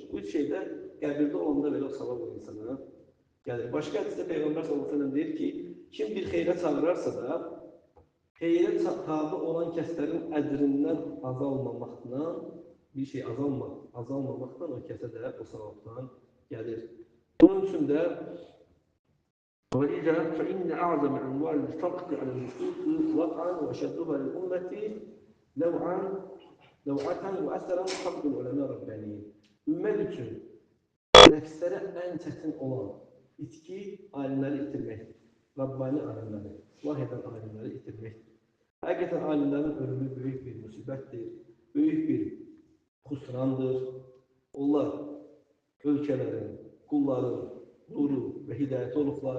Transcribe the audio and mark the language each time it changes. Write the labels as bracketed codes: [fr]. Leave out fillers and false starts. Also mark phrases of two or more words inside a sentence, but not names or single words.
[az] Bu 3 şeydə qəbirdə olanda belə o savab o insana gəlir. Başqa hədisdə Peyğəmbər [ar] صلى الله عليه وسلم [az] deyir ki, kim bir xeyrə çağırarsa da, xeyrə tabi olan kəslərin əcrindən azalmamaqla, bir şey azalmamaqla o kəsə də o savabdan gəlir. Bunun üçün də [ar] وَلِذَا فَإِنَّ أَعْظَمَ أَنْوَاعِ الْفَقْرِ عَلَى النُّفُوسِ وَقْعًا وَشَدُّهَا لِلْأُمَّةِ لَوْعَةً وَأَثَرًا فَقْدُ الْعُلَمَاءِ رَبَّانِيِّينَ. [az] Ümmət üçün nəfslərə ən çətin olan itki alimləri itirməkdir. Rabbani alimləri, islah edən alimləri itirməkdir. Həqiqətən alimlərin ölümü böyük bir müsibətdir, böyük bir xusrandır. Onlar ölkələrin, qulların nuru və hidayəti olublar.